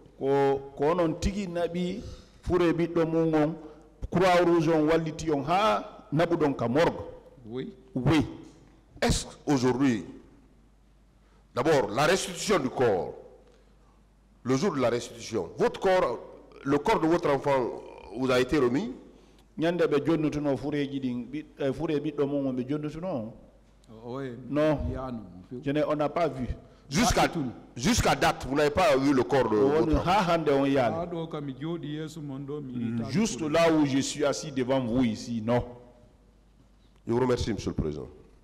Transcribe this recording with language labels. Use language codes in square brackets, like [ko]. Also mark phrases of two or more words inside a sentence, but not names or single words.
[fr] Oui. Oui. Est-ce qu'aujourd'hui, d'abord, la restitution du corps, le jour de la restitution, le corps de votre enfant vous a été remis? [ff] Nyande be jonnutu no fureji din fure biddo mo be jonnutu no. [fr] Non. On n'a pas vu. Jusqu'à date, vous n'avez pas vu le corps de votre enfant. Juste là où je suis assis devant vous ici, non. Je vous remercie, Monsieur le Président.